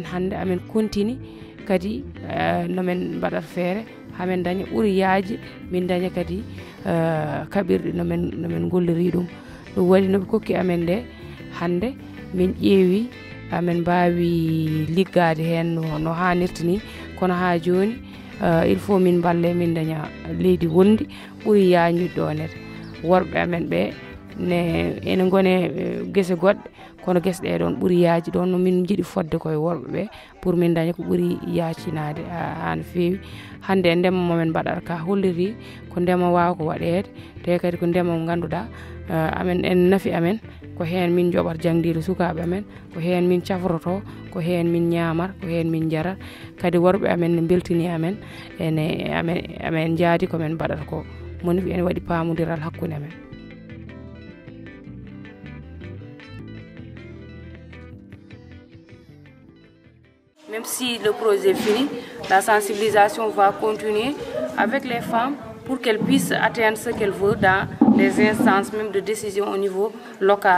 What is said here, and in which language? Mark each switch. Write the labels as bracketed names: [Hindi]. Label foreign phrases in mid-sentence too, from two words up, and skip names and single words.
[Fula] hannde amen continue kadi nomen mbaɗata feere hamen daña ɓuuri yaaji min daña kadi kaɓirɗe nomen golliri ɗum ɗum waɗi noɓe kokki amen nde hannde min ƴeewi amen mbawi liggade hen no hannirta ni kono ha joni [French] il faut [Fula] min balle min daña leydi wondi ɓuuri yañude ɗo nete worɓe amen ɓe ene gone guese goɗɗe kono guese ɗe ɗon ɓuuri yaaji ɗon no min jiiɗi fodde koye worɓe ɓe pour min daña ko ɓuuri yaacinade ha no feewi hande e ndema momin mbaɗata ka holliri ko ndema wawa ko waɗede te kadi ko ndema mo ganduɗa amen en nafi amen ko hen min joɓat jangdide sukaɓe amen ko hen min cafroto ko hen min ñamata ko hen min jarat kadi worɓe amen ne beltini amen ene amen jaadi komin mbaɗata ko moni ene waɗi pamodiral hakkude amen. [French] Même si le projet est fini, la sensibilisation va continuer avec les femmes pour qu'elles puissent atteindre ce qu'elles veulent dans les instances même de décision au niveau local.